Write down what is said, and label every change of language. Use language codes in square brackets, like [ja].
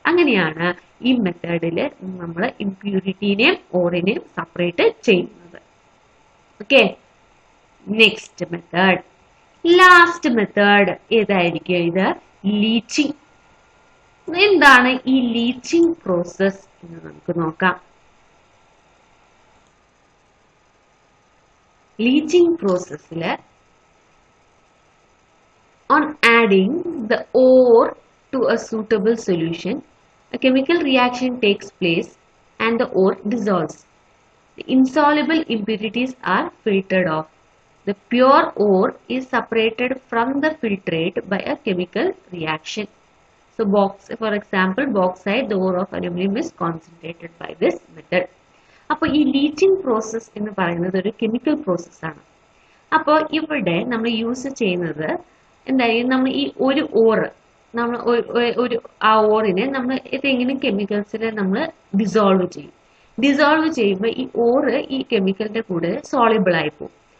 [ml] അങ്ങനെയാണ് ഈ മെത്തേഡിൽ നമ്മൾ ഇമ്പ്യൂരിറ്റീനെയും ഓറിനെയും സെപ്പറേറ്റ് ചെയ്യുന്നത്. Okay, next method, last method ഏതായിരിക്കും, ഇത് ലീച്ചിങ്. എന്താണ് ഈ ലീച്ചിങ് പ്രോസസ് എന്ന് നമുക്ക് നോക്കാം. [en] Leaching പ്രോസസ്സിൽ on adding the ore to a suitable solution, a chemical reaction takes place and the ore dissolves. The insoluble impurities are filtered off. The pure ore is separated from the filtrate by a chemical reaction. So, for example, bauxite, the ore of aluminum is concentrated by this method. [ml] അപ്പോൾ ഈ leaching process എന്ന് പറയുന്നത് ഒരു chemical പ്രോസസ്സാണ്. അപ്പോൾ ഇവിടെ നമ്മൾ use ചെയ്യുന്നത് എന്തായാലും നമ്മൾ ഈ ഒരു ഓറ് നമ്മൾ ഒരു ആ ഓറിനെ നമ്മൾ ഏതെങ്കിലും കെമിക്കൽസിൽ നമ്മൾ ഡിസോൾവ് ചെയ്യും. ഡിസോൾവ് ചെയ്യുമ്പോൾ ഈ ഓറ് ഈ കെമിക്കലിന്റെ കൂടെ സോളിബിൾ ആയി പോകും.